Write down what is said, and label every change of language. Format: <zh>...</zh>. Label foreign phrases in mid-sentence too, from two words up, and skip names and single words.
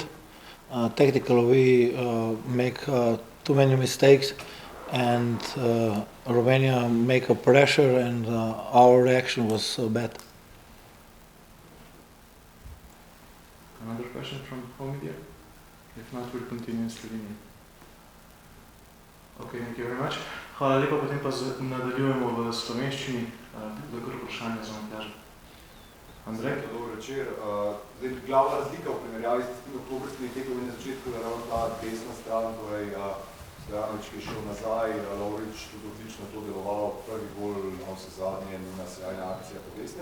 <en>Tactically, we make too many mistakes, and Romania make a pressure, and our reaction was so bad. Another question from home media? If not, we'll continue in Slovenian. Okay, thank you very much.</en> <sl>Hvala lepa, potem pa nadaljujemo v slovenščini. Veliko vprašanje za Matjaža. Andrej? Dober večer. Glavna razlika v primerjavi s tistimi oktobrskimi tekmami na začetku je ravno ta desna stran, torej Stojanović, ki je šel nazaj, Lovrič tudi odlično to delovalo, prvi gol na vse zadnje, njena sjajna akcija po desni.</sl>